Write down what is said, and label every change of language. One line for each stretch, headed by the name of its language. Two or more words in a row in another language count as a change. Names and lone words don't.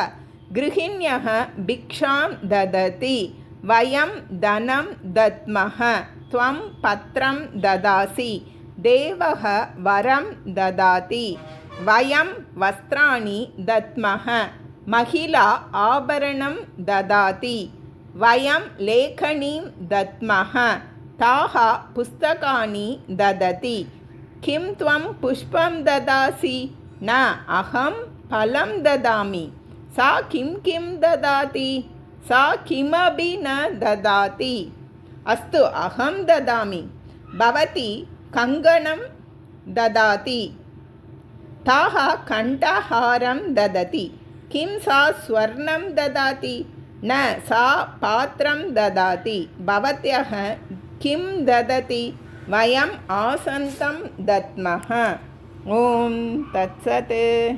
Sanskrit: गृहिण्यः भिक्षां ददाति. वयं धनं दद्मः। त्वं पत्रं ददासि. देवः वरं ददाति. वयं वस्त्राणि दद्मः. महिला आभरणं ददाति. वयं लेखनीं दद्मः. ताः पुस्तकानि ददति. किं त्वं पुष्पं ददासि? न अहं फलं ददामि. सा किं किं ददाति? सा किमपि न ददाति. अस्तु अहं ददामि। भवती कङ्कणं ददाति. ताः कण्ठहारं ददति. किं सा स्वर्णं ददाति? न सा पात्रं ददाति. भवत्यः किं ददति? वयम् आसन्तं दद्मः. ॐ तत्सत्.